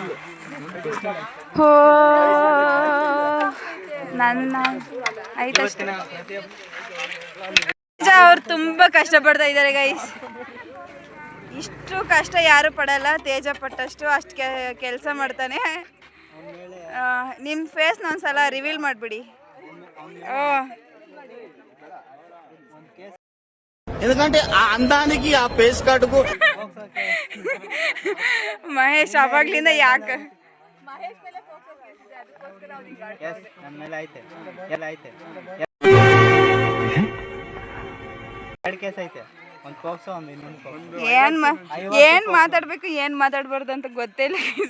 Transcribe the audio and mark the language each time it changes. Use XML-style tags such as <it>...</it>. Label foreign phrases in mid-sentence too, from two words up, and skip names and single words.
<kn>ಹೋ ನನ್ನ ಆಯ್ತಷ್ಟೇ. ಅವ್ರು ತುಂಬ ಕಷ್ಟಪಡ್ತಾ ಇದ್ದಾರೆ ಗೈಸ್. ಇಷ್ಟು ಕಷ್ಟ ಯಾರು ಪಡಲ್ಲ, ತೇಜ ಪಟ್ಟಷ್ಟು ಅಷ್ಟು ಕೆಲಸ ಮಾಡ್ತಾನೆ. ನಿಮ್ಮ ಫೇಸ್ನ ಒಂದ್ಸಲ ರಿವೀಲ್ ಮಾಡಿಬಿಡಿ.</kn> <te>ఎందుకంటే ఆ అందానికి ఆ పేస్ కార్డుకు</te> <kn>ಮಹೇಶ್ ಅವಾಗ್ಲಿಂದ ಯಾಕೆ ಏನ್ ಮಾತಾಡ್ಬೇಕು ಏನ್ ಮಾತಾಡ್ಬಾರ್ದು ಅಂತ ಗೊತ್ತೇ ಇಲ್ಲ.</kn>